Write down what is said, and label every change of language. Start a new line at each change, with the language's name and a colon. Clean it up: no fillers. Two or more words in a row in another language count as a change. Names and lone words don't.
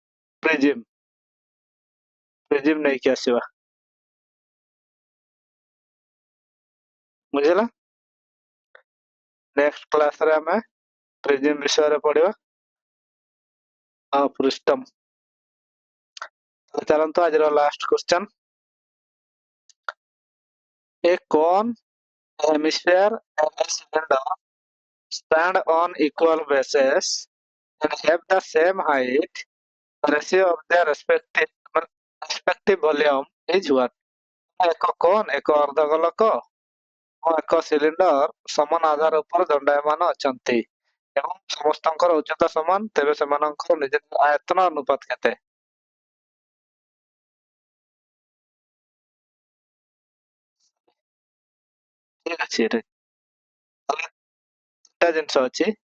Odia: ପ୍ରିଜିମ ନେଇକି ଆସିବା ବୁଝିଲା
English: next classରେ
Odia: ଆମେ ପ୍ରିଜିମ ବିଷୟରେ ପଢିବା ଆଉ ପ୍ରିଷ୍ଟମ ଚାଲନ୍ତୁ ଆଜିର
English: last question ए cone hemisphere and a cylinder stand on equal bases and have the same height the ratio of their respective volume is what
Odia: ଏକ କୋନ୍ ଏକ ଅର୍ଦ୍ଧଗୋଲକ ଓ ଏକ ସିଲିଣ୍ଡର ସମାନ ଆଧାର ଉପରେ ଦଣ୍ଡାୟମାନ ଅଛନ୍ତି ଏବଂ ସମସ୍ତଙ୍କର ଉଚ୍ଚତା ସମାନ ତେବେ ସେମାନଙ୍କର ନିଜ ଆୟତନ ଅନୁପାତ କେତେ ଠିକ ଅଛି ଏଠି ତିନିଟା ଜିନିଷ ଅଛି